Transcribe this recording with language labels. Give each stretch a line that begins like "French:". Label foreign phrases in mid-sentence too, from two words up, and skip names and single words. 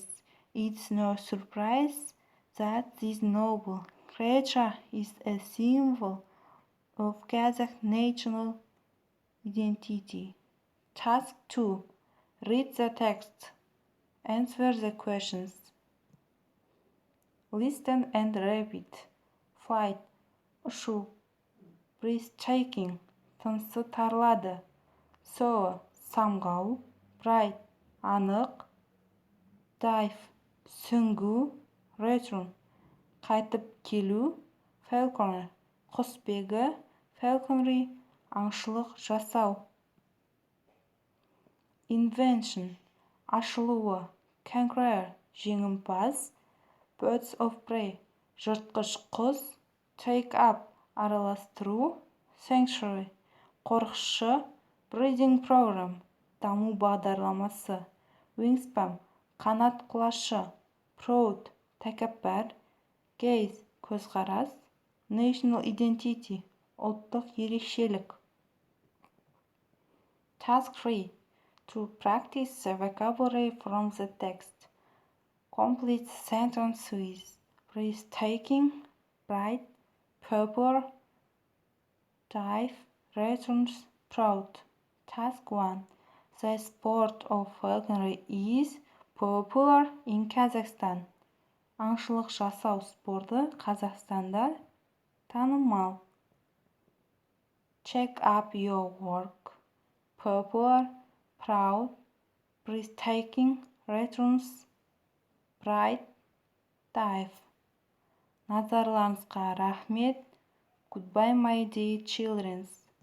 English: It's no surprise that this noble creature is a symbol of Kazakh national identity. Task 2. Read the text. Answer the questions. Listen and repeat. Flight.
Kazakh: Ұшу. Breathtaking. Тынысы тарылады. Soar. Самғау. Bright. Анық. Dive. Сүңгу.
English: Return.
Kazakh: Қайтып келу.
English: Falconer.
Kazakh: Құсбегі. Falconry. Аңшылық жасау.
English: Invention. Ашылуы. Conqueror. Жеңімпаз. Birds of prey.
Kazakh: Жыртқыш құс.
English: Take up. Араластыру. Sanctuary. Қорықшы. Breeding program.
Kazakh: Даму бағдарламасы. Wingspan. Қанат құлашы. Proud. Тәкаппар.
English: Gaze. Көзқарас. National identity.
Kazakh: Ұлттық ерекшелік.
English: Task 3. To practice the vocabulary from the text. Complete sentence with breathtaking, bright, popular, dive, returns, proud. Task 1. The sport of falconry is popular in Kazakhstan.
Kazakh: Аңшылық жасау спорты Қазақстанда танымал.
English: Check up your work. Popular, proud, breathtaking, returns, bright, dive.
Kazakh: Назарларыңызға рахмет.
English: Goodbye, my dear children.